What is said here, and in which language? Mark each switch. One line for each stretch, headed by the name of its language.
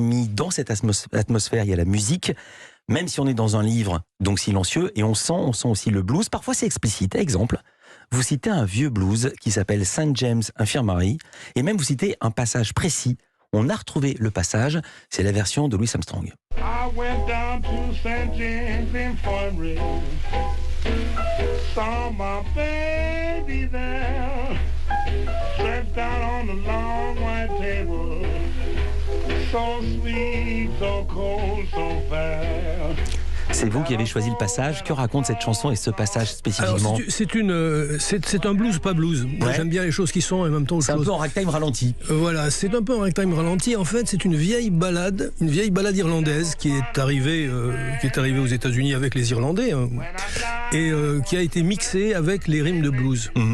French: Dans cette atmosphère, il y a la musique. Même si on est dans un livre donc silencieux, et on sent aussi le blues. Parfois, c'est explicite. Exemple, vous citez un vieux blues qui s'appelle St. James Infirmary, et même vous citez un passage précis. On a retrouvé le passage, c'est la version de Louis Armstrong.
English: I went down to St. James Infirmary, saw my baby there, stretched out on the long white table, so sweet, so cold, so fair.
French: C'est vous qui avez choisi le passage. Que raconte cette chanson et ce passage spécifiquement? Alors, c'est un blues, pas blues. Moi, j'aime bien les choses qui sont en même temps. C'est un peu en ragtime ralenti. Voilà, c'est un peu en ragtime ralenti. En fait, c'est une vieille balade irlandaise qui est arrivée aux États-Unis avec les Irlandais, et qui a été mixée avec les rimes de blues.